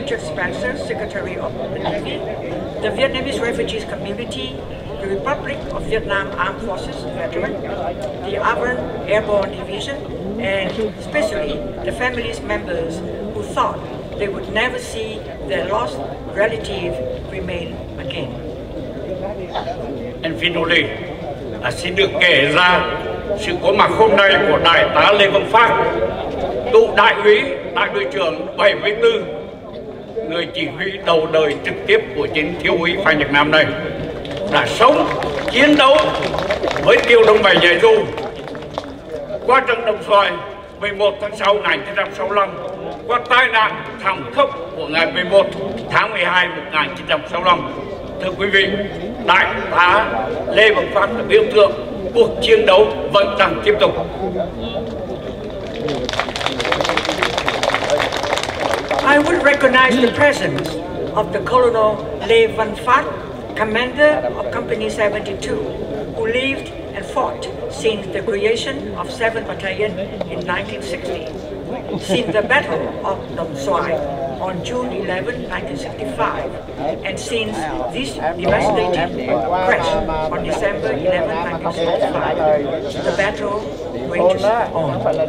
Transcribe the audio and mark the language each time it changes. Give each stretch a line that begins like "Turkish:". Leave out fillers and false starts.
English: Richard Spencer, Secretary of the Navy, the Vietnamese refugees community, the Republic of Vietnam Armed Forces veteran, the Avon Airborne Division, and especially the families members who thought they would never see their lost relative remain again. And finally,
Vietnamese: xin được kể ra sự có mặt hôm nay của Đại tá Lê Văn Phát, cựu đại úy, đại đội trưởng 74, người chỉ huy đầu đời trực tiếp của chiến thiếu úy Phan Nhật Nam này, đã sống, chiến đấu với tiểu đồng 7 nhảy dù qua trận Đồng Xoài 11 tháng 6 1965, qua tai nạn thảm khốc của ngày 11 tháng 12 1965. Thưa quý vị, Đại tá Lê Văn Phát là biểu tượng cuộc chiến đấu vẫn đang tiếp tục.
English: I would recognize the presence of the Colonel Lê Văn Phát, commander of Company 72, who lived and fought since the creation of 7th Battalion in 1960, since the Battle of Đồng Xoài on June 11, 1965, and since this devastating crash on December 11, 1965, the battle rages on.